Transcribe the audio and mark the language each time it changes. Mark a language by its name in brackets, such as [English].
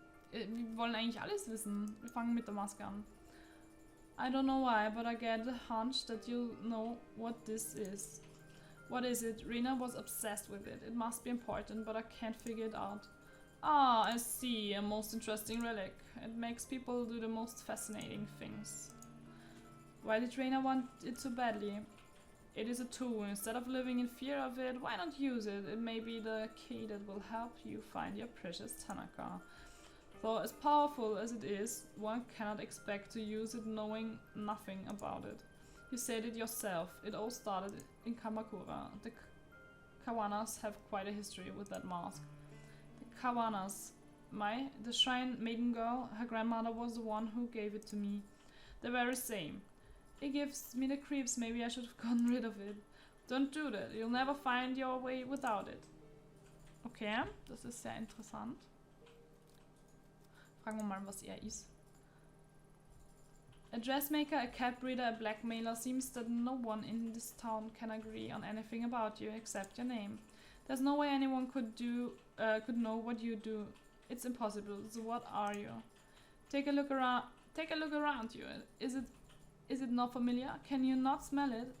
[German] Wir wollen eigentlich alles wissen. Wir fangen mit der Maske an. [English] I don't know why, but I get the hunch that you know what this is. What is it? Rena was obsessed with it. It must be important, but I can't figure it out. Ah, I see. A most interesting relic. It makes people do the most fascinating things. Why did Rena want it so badly? It is a tool. Instead of living in fear of it, why not use it? It may be the key that will help you find your precious Tanaka. Though as powerful as it is, one cannot expect to use it knowing nothing about it. You said it yourself. It all started in Kamakura. The Kawanas have quite a history with that mask. The Kawanas. The shrine maiden girl, her grandmother was the one who gave it to me. The very same. It gives me the creeps. Maybe I should have gotten rid of it. Don't do that. You'll never find your way without it. [German] Okay, das ist sehr interessant. Fragen wir mal, was er ist. [English] A dressmaker, a cab reader, a blackmailer. Seems that no one in this town can agree on anything about you except your name. There's no way anyone could know what you do. It's impossible. So what are you? Take a look around you. Is it not familiar? Can you not smell it?